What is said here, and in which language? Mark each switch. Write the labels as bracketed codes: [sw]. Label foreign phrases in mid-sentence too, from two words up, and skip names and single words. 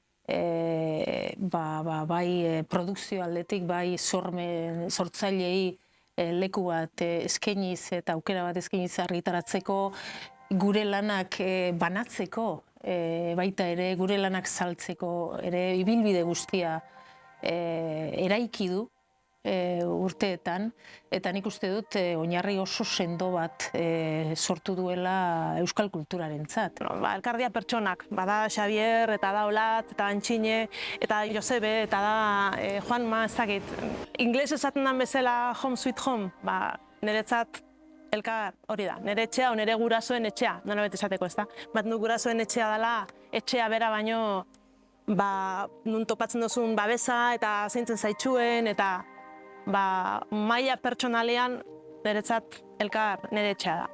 [eu] bai produkzio aldetik, bai sortzailei leku bat eskainiz eta aukera bat eskainiz argitaratzeko, gure lanak banatzeko, baita ere gure lanak saltzeko, ere ibilbide guztia eraiki du urteetan, eta nik uste dut oinarri oso sendo bat sortu duela euskal kulturarentzat. Elkardia pertsonak, bada Xavier, eta da Olat, eta Antxine, eta Josebe, eta da Juanma, ez dakit. Ingles esaten den bezala [en] home sweet home, [eu] niretzat elkar hori da, nire etxea o nire gurasoen etxea, nolabait esateko, ez da? Bat nu gurasoen etxea dela, etxea bera baino, nun topatzen duzun babesa eta zeintzen zaitxuen, eta maila pertsonalean niretzat elkar nire etxea da.